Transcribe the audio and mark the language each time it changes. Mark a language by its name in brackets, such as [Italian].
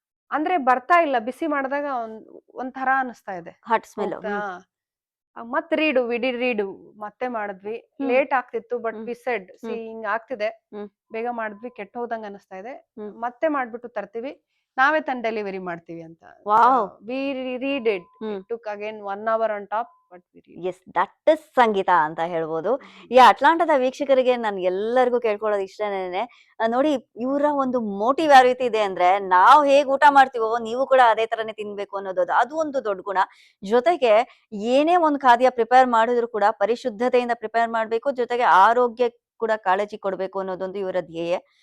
[Kannada] ಅಂದ್ರೆ ಬರ್ತಾ ಇಲ್ಲ. ಬಿಸಿ ಮಾಡಿದಾಗ ಒಂಥರ ಅನಿಸ್ತಾ ಇದೆ. [English] Hot smell. [Kannada] ಮತ್ ರೀಡು ಮತ್ತೆ ಮಾಡಿದ್ವಿ. ಹ್ಮ್. ಲೇಟ್ ಆಗ್ತಿತ್ತು. But hmm. [English] We said see hmm. [Kannada] ಹಿಂಗ್ ಆಗ್ತಿದೆ, ಹ್ಮ್. ಬೇಗ ಮಾಡಿದ್ವಿ, ಕೆಟ್ಟ ಹೋದಂಗ ಅನಿಸ್ತಾ ಇದೆ. ಹ್ಮ್. ಮತ್ತೆ ಮಾಡ್ಬಿಟ್ಟು ತರ್ತೀವಿ, ನಾವೇ ತಂದು ಡೆಲಿವರಿ ಮಾಡ್ತೀವಿ ಅಂತ. [English] Wow. We redid. Hmm. It took again 1 hour on top, but we read. Yes, that is ಸಂಗೀತ [Kannada] ಅಂತ ಹೇಳ್ಬೋದು. ಈ ಅಟ್ಲಾಂಟಾದ ವೀಕ್ಷಕರಿಗೆ ನಾನು ಎಲ್ಲರಿಗೂ ಕೇಳ್ಕೊಳ್ಳೋದು ಇಷ್ಟನೇನೆ. ನೋಡಿ, ಇವರ ಒಂದು ಮೋಟಿವ್ ಯಾವ ರೀತಿ ಇದೆ ಅಂದ್ರೆ, ನಾವು ಹೇಗ್ ಊಟ ಮಾಡ್ತೀವೋ ನೀವು ಕೂಡ ಅದೇ ತರನೇ ತಿನ್ಬೇಕು ಅನ್ನೋದು, ಅದು ಒಂದು ದೊಡ್ಡ ಗುಣ. ಜೊತೆಗೆ ಏನೇ ಒಂದು ಖಾದ್ಯ ಪ್ರಿಪೇರ್ ಮಾಡಿದ್ರು ಕೂಡ ಪರಿಶುದ್ಧತೆಯಿಂದ ಪ್ರಿಪೇರ್ ಮಾಡ್ಬೇಕು, ಜೊತೆಗೆ ಆರೋಗ್ಯ ಕೂಡ ಕಾಳಜಿ ಕೊಡ್ಬೇಕು ಅನ್ನೋದೊಂದು ಇವರ ಧ್ಯೇಯ.